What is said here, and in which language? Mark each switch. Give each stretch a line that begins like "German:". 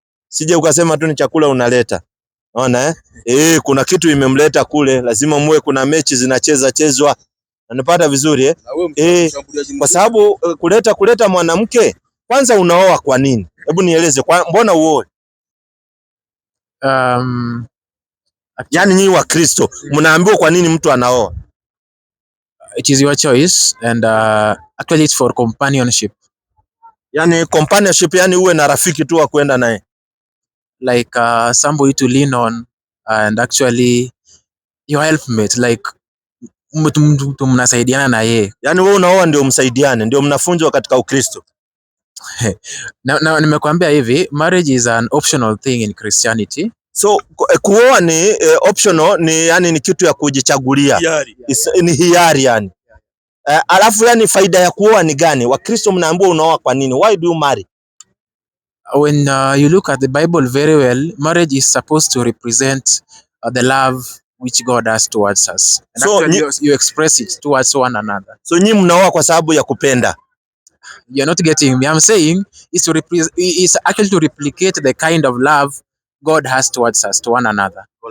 Swahili: Sije ukasema tu ni chakula unaleta. Unaona kuna kitu imemleta kule, lazima muwe kuna mechi zinachezwa. Unanipata vizuri kwa sababu kuleta mwanamke kwanza unaoa kwa nini? Hebu nieleze mbona uoe? Yani nyinyi wa Kristo mnaambiwa kwa nini mtu anaoa?
English: It is your choice and actually it's for companionship.
Swahili: Yani companionship, yani uwe na rafiki tu wa kwenda naye.
English: Like somebody to lean on and actually your helpmate, like
Swahili: mtu mnasaidiana na yeye. Yani wewe unaoa ndio msaidiane, ndio mnafunzwa katika Ukristo. Na nimekuambia hivi,
English: marriage is an optional thing in Christianity.
Swahili: So kuoa ni optional, ni yani ni kitu ya kujichagulia. Ni hiari yani. Alafu yani faida ya kuoa ni gani? Wakristo mnaambiwa unaoa kwa nini?
English: Why do you marry? When you look at the Bible very well, marriage is supposed to represent the love which God has towards us. And So, actually you express it towards one another.
Swahili: So nyinyi mnaoa kwa sababu ya kupenda.
English: You're not getting me. I'm saying it's actually to replicate the kind of love God has towards us, to one another.